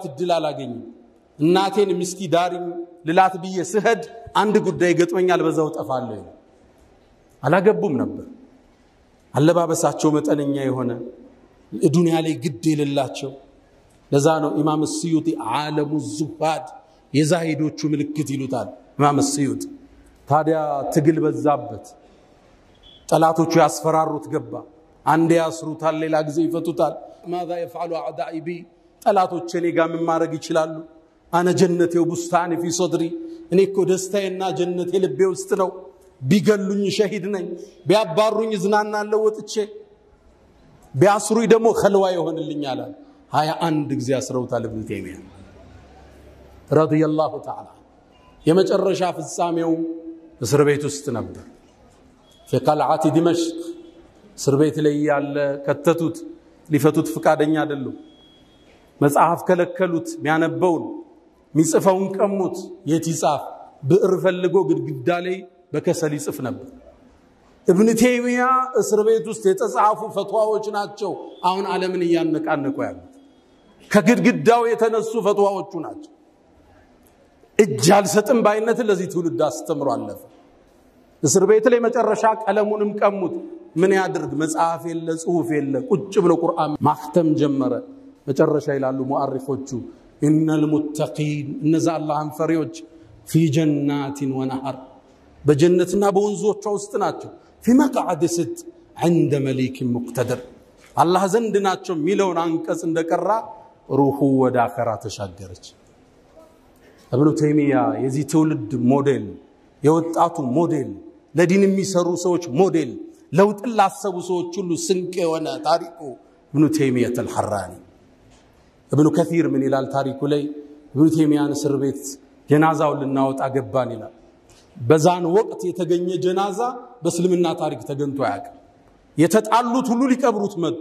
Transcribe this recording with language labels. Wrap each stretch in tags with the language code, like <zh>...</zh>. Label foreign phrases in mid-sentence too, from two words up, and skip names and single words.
<am>እድል አላገኘም እናቴን ሚስቲ ዳሪኝ ልላት ብዬ ስሄድ አንድ ጉዳይ ገጥመኛል በዛው ጠፋለሁ አላገቡም ነበር አለባበሳቸው መጠነኛ የሆነ ዱንያ ላይ ግድ የሌላቸው ለዛ ነው ኢማም السيوطي</am> <ar>علم الزهاد</ar> <am>የዛሂዶቹ ምልክት ይሉታል ኢማም السيوطي ታዲያ ትግል በዛበት ጠላቶቹ ያስፈራሩት ገባ አንዴ ያስሩታል ሌላ ጊዜ ይፈቱታል</am> <ar>ماذا يفعل اعدائي بي</ar> <am>ጠላቶቼ እኔ ጋር ምን ማድረግ ይችላሉ</am> <ar>انا جنتي وبستاني في صدري</ar> <am>እኔ እኮ ደስታዬና ጀነቴ ልቤ ውስጥ ነው ቢገሉኝ ሸሂድ ነኝ ቢያባሩኝ ዝናናለው ወጥቼ ቢያስሩኝ ደግሞ ኸልዋ ይሆንልኛል 21 ጊዜ አስረውታል ኢብኑ ተይሚያ</am> <ar>رضي الله تعالى</ar> <am>የመጨረሻ ፍጻሜው እስር ቤት ውስጥ ነበር</am> <ar>في قلعة دمشق</ar> <am>እስር ቤት ላይ ያለ ከተቱት ሊፈቱት ፍቃደኛ አይደሉም መጽሐፍ ከለከሉት ሚያነበውን ሚጽፈውን ቀሙት የቲጻፍ ብዕር ፈልጎ ግድግዳ ላይ በከሰል ይጽፍ ነበር ኢብኑ ተይሚያ እስር ቤት ውስጥ የተጻፉ ፈትዋዎች ናቸው አሁን ዓለምን ያነቃነቁ ያሉት ከግድግዳው የተነሱ ፈትዋዎቹ ናቸው እጅ አልሰጥም ባይነት ለዚህ ትውልድ አስተምሮ አለፈ እስር ቤት ላይ መጨረሻ ቀለሙንም ቀሙት ምን ያድርግ መጽሐፍ የለ ጽሁፍ የለ ቁጭ ብሎ ቁርአን ማክተም ጀመረ መጨረሻ ይላሉ ሙአሪፎቹ</am> <ar>إن المتقين</ar> <am>እነዛ አላህን ፈሪዎች</am> <ar>في جنات ونهر</ar> <am>بجنتنا بونزوچ ውስጥ ናቸው</am> <ar>في مقعد صدق عند مليك مقتدر</ar> <am>الله ዘንድ ናቸው ሚለውን አንቀጽ እንደቀራ ሩሁ ወደ አኺራ ተሻገረች ኢብኑ ተይሚያ የዚህ ትውልድ ሞዴል የወጣቱ ሞዴል ለዲን የሚሰሩ ሰዎች ሞዴል ለውጥ ላሰቡ ሰዎች ሁሉ ስንቅ የሆነ ታሪኩ ኢብኑ ተይሚያ الحراني ኢብኑ ከثير ምን ይላል ታሪኩ ላይ ኢብኑ ተይሚያን እስር ቤት ጀናዛው ልናወጣ ገባን ይላል በዛን ወቅት የተገኘ ጀናዛ በእስልምና ታሪክ ተገንቶ ያውቃል የተጣሉት ሁሉ ሊቀብሩት መጡ</am>